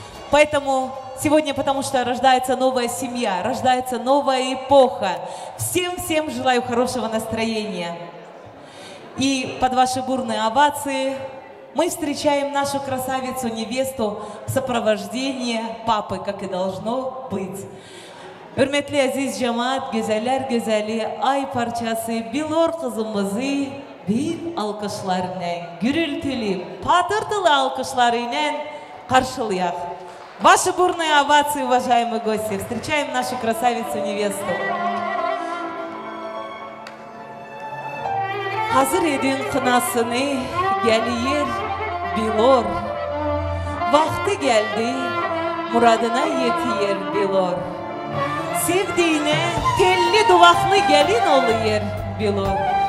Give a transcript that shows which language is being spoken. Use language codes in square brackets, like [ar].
[ru] Поэтому сегодня, потому что рождается новая семья, рождается новая эпоха. Всем желаю хорошего настроения. И под ваши бурные овации мы встречаем нашу красавицу-невесту в сопровождении папы, как и должно быть. [tr] Hürmetli aziz cemaat, güzeller güzeli ay parçası Bilor kızımızı bir alkışlarla, gürültülü, patırtılı alkışlarıyla karşılayak. [ru] Ваши бурные овации, уважаемые гости. Встречаем нашу красавицу-невесту. [tr] Hazır edin kınasını, geliyor Bilor. Vakti geldi, muradına yetiyor Bilor. Sevdiğine telli duvaklı gelin oluyor Bilor.